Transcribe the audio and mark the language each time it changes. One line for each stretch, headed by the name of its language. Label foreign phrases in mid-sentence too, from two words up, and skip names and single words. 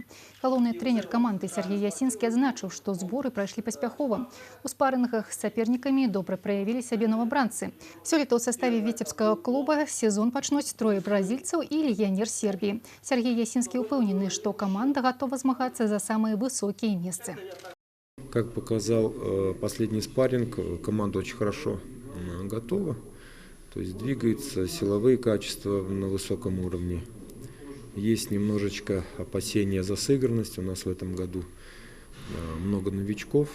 Belarusian: Галоўны трэнер каманды Сергей Ясінскі адзначыў, што зборы прайшлі паспяхова. У спарынгах з сапернікамі добра праявілі сябе новабранцы. Сёлета ў саставе віцебскага клуба сезон пачнуць трое бразільцаў і легіянер Сербіі. Сергей Ясінскі ўпэўнены, што каманда гатова змагацца за самыя высокія месцы.
Russian: Как показал последний спарринг, команда очень хорошо готова. То есть двигается, силовые качества на высоком уровне. Есть немножечко опасения за сыгранность. У нас в этом году много новичков.